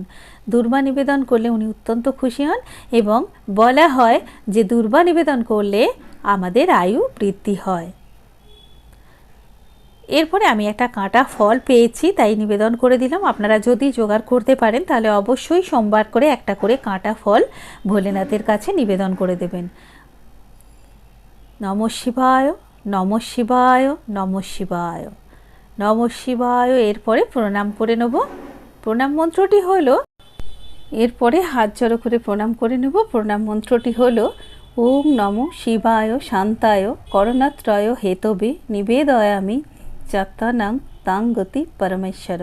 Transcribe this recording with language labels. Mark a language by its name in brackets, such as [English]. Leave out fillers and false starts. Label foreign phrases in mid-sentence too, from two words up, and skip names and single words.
[Bangla] দূর্বা নিবেদন করলে উনি অত্যন্ত খুশি হন এবং বলা হয় যে দূর্বা নিবেদন করলে আমাদের আয়ু বৃদ্ধি হয়। এরপরে আমি একটা কাঁটা ফল পেয়েছি, তাই নিবেদন করে দিলাম। আপনারা যদি জোগাড় করতে পারেন তাহলে অবশ্যই সোমবার করে একটা করে কাঁটা ফল ভোলেনাথের কাছে নিবেদন করে দেবেন। [Sanskrit] নমঃ শিবায়, নমঃ শিবায়, নমঃ শিবায়, নমঃ শিবায়। [Bangla] এরপরে প্রণাম করে নেব। প্রণাম মন্ত্রটি হলো, এরপরে হাত জড়ো করে প্রণাম করে নেব। প্রণাম মন্ত্রটি হলো [Sanskrit] ওম নমঃ শিবায় শান্তায় করণাত্রয় হেতবে নিবেদয়ামি চাত্তানাং তাং গতি পরমেশ্বর।